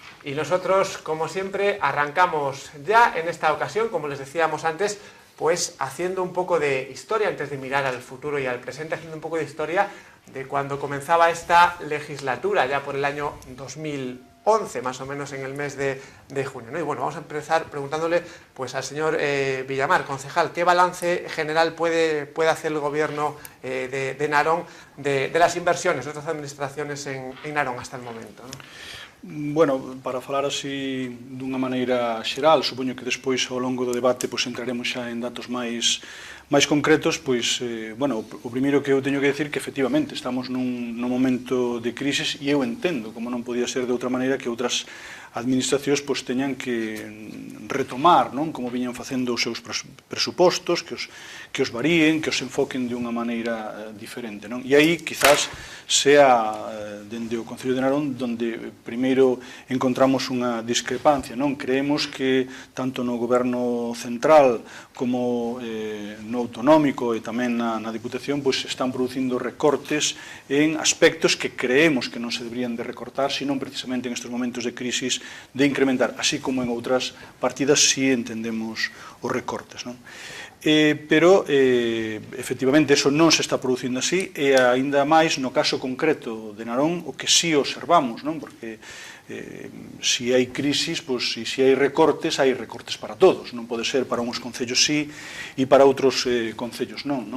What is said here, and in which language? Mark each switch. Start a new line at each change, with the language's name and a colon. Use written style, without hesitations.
Spanish: Y nosotros, como siempre, arrancamos ya en esta ocasión, como les decíamos antes, pues haciendo un poco de historia, antes de mirar al futuro y al presente, haciendo un poco de historia de cuando comenzaba esta legislatura, ya por el año 2011, más o menos en el mes de junio, ¿no? Y bueno, vamos a empezar preguntándole pues al señor Villamar, concejal, ¿qué balance general puede hacer el gobierno de Narón de las inversiones de otras administraciones en Narón hasta el momento, ¿no?
Galician: Bueno, para falar así dunha maneira xeral, supoño que despois ao longo do debate pois entraremos xa en datos máis concretos, pois, bueno, o primeiro que eu teño que decir que efectivamente estamos nun momento de crisis e eu entendo, como non podía ser de outra maneira, que outras administracións pois teñan que retomar, non, como viñan facendo os seus presupostos, que os varíen, que os enfoquen de unha maneira diferente, non? E aí, quizás, sea dende o Concello de Narón donde primeiro encontramos unha discrepancia, non? Creemos que tanto no goberno central como no autonómico e tamén na Diputación pois están producindo recortes en aspectos que creemos que non se deberían de recortar, senón precisamente en estes momentos de crisis de incrementar, así como en outras partidas si entendemos os recortes, non? Pero, efectivamente, eso non se está producindo así e aínda máis no caso concreto de Narón o que si observamos, non? Porque si hai crisis, pois, e si hai recortes para todos, non pode ser para uns concellos sí e para outros concellos non.